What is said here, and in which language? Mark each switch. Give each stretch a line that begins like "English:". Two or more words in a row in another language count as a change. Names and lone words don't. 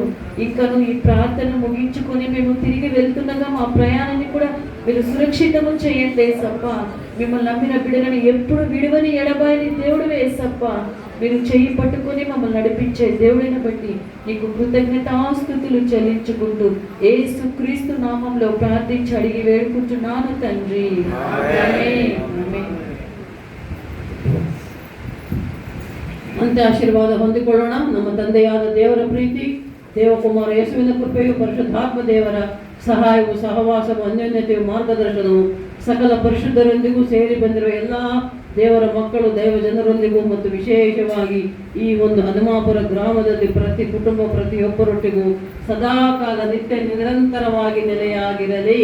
Telugu: ఇంకను ఈ ప్రార్థన ముగించుకొని మేము తిరిగి వెళ్తుండగా మా ప్రయాణాన్ని కూడా మీరు సురక్షితము చేయండి సప్ప. మిమ్మల్ని నమ్మిన బిడ్డలను ఎప్పుడు విడువని ఎడబాయని దేవుడు వేసప్ప. మీరు చెయ్యి పట్టుకొని మమ్మల్ని నడిపించే దేవుడిని బట్టి నీకు కృతజ్ఞతాస్తుతులు చెల్లించుకుంటూ యేసుక్రీస్తు నామంలో ప్రార్థించి అడిగి వేడుకుంటున్నాను తండ్రి.
Kannada: ಅಂತೆ ಆಶೀರ್ವಾದ ಹೊಂದಿಕೊಳ್ಳೋಣ. ನಮ್ಮ ತಂದೆಯಾದ ದೇವರ ಪ್ರೀತಿ, ದೇವಕುಮಾರ ಯೇಸುವಿನ ಕೃಪೆಯು, ಪರಿಶುದ್ಧಾತ್ಮ ದೇವರ ಸಹಾಯವು, ಸಹವಾಸವು, ಅನ್ಯೋನ್ಯತೆಯು, ಮಾರ್ಗದರ್ಶನವು ಸಕಲ ಪರಿಶುದ್ಧರೊಂದಿಗೂ ಸೇರಿ ಬಂದಿರುವ ಎಲ್ಲ ದೇವರ ಮಕ್ಕಳು, ದೈವ ಜನರೊಂದಿಗೂ ಮತ್ತು ವಿಶೇಷವಾಗಿ ಈ ಒಂದು ಹನುಮಾಪುರ ಗ್ರಾಮದಲ್ಲಿ ಪ್ರತಿ ಕುಟುಂಬ ಪ್ರತಿಯೊಬ್ಬರೊಟ್ಟಿಗೂ ಸದಾಕಾಲ ನಿತ್ಯ ನಿರಂತರವಾಗಿ ನೆಲೆಯಾಗಿರಲಿ.